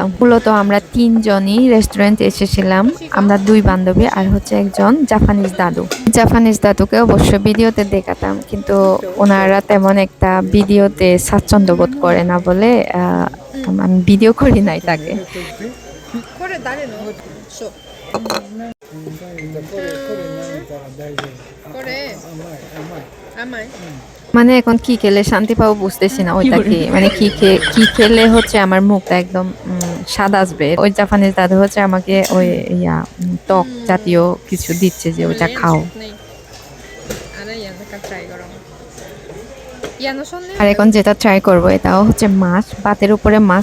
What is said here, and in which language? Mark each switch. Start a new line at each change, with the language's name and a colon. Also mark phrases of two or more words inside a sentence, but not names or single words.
Bangla: মূলত আমরা তিনজনই রেস্টুরেন্টে এসেছিলাম, আমরা দুই বান্ধবী আর হচ্ছে একজন জাপানিজ দাদু। জাপানিজ দাদুকে অবশ্য ভিডিওতে দেখাতাম, কিন্তু ওনারা তেমন একটা ভিডিওতে স্বাচ্ছন্দ্য বোধ করে না বলে আমি ভিডিও করি নাই তাকে।
Japanese: これ誰のそうこれ甘い
Bangla: মানে এখন কি খেলে শান্তি পাবো বুঝতেছি না। ওইটা কি, মানে কি খেলে হচ্ছে আমার মুখটা একদম স্বাদ আসবে। ওই জাপানিজ দাদু হচ্ছে আমাকে ওই টক জাতীয় কিছু দিচ্ছে, যে ওইটা খাও। আর এখন যেটা ট্রাই করব, এটাও হচ্ছে মাছ, ভাতের উপরে মাছ।